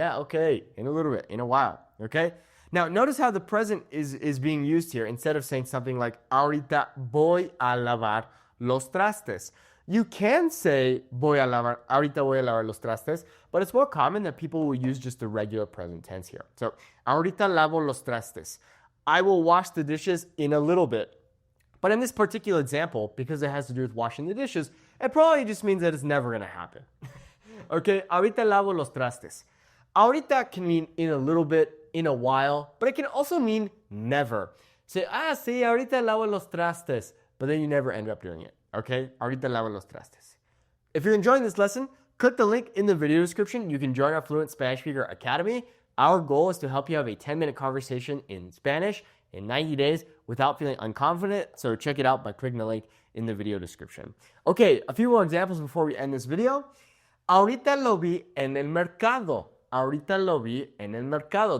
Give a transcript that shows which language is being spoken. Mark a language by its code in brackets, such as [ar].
[en] Yeah, okay, in a little bit, in a while, okay? Now, notice how the present is being used here instead of saying something like, [es] ahorita voy a lavar los trastes. [en] You can say, [es] ahorita voy a lavar los trastes, [en] but it's more common that people will use just the regular present tense here. [es] So, ahorita lavo los trastes. [en] I will wash the dishes in a little bit. But in this particular example, because it has to do with washing the dishes, it probably just means that it's never going to happen. [es] Okay, ahorita lavo los trastes. [en] Ahorita can mean in a little bit, in a while, but it can also mean never. Say, [es] sí, ahorita lavo los trastes, [en] but then you never end up doing it. [es] Okay, ahorita lavo los trastes. [en] If you're enjoying this lesson, click the link in the video description. You can join our Fluent Spanish Speaker Academy. Our goal is to help you have a 10-minute conversation in Spanish in 90 days without feeling unconfident. So check it out by clicking the link in the video description. Okay, a few more examples before we end this video. [es] Ahorita lo vi en el mercado. Ahorita lo vi en el mercado.